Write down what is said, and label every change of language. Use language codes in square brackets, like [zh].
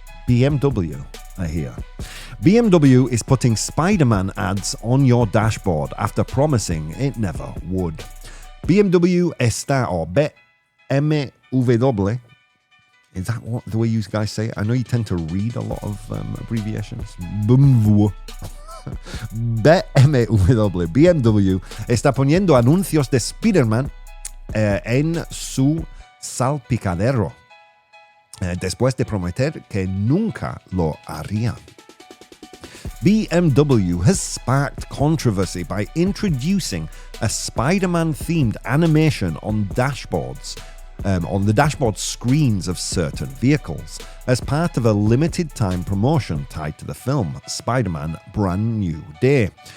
[en] BMW are here. BMW is putting Spider-Man ads on your dashboard after promising it never would. BMW [es] está, [en] or BMW, is that what the way you guys say it? I know you tend to read a lot of abbreviations. [es] BMW está poniendo anuncios de Spider-Man en su salpicadero, después de prometer que nunca lo haría. [en] BMW has sparked controversy by introducing a Spider-Man themed animation on dashboards, on the dashboard screens of certain vehicles, as part of a limited time promotion tied to the film Spider-Man Brand New Day.